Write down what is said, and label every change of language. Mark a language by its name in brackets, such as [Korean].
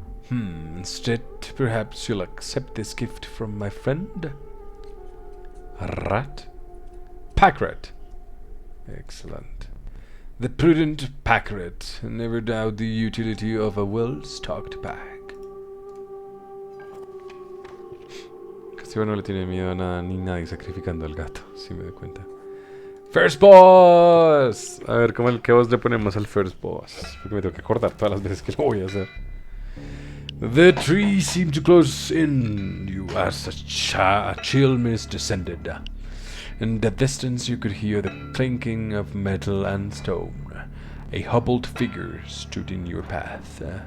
[English] Instead, perhaps you'll accept this gift from my friend? A rat? Pack rat. Excellent. The prudent pack rat. Never doubt the utility of a well-stocked pack. [Spanish] Castillo no le tiene miedo a nada ni nadie sacrificando al gato, si me doy cuenta. [English] First boss. [Spanish] A ver, ¿qué voz le ponemos al first boss? Porque me tengo que acordar todas las veces que lo voy a hacer. [English] The trees seemed to close in you as a chill mist descended. In the distance you could hear the clinking of metal and stone. A hobbled figure stood in your path.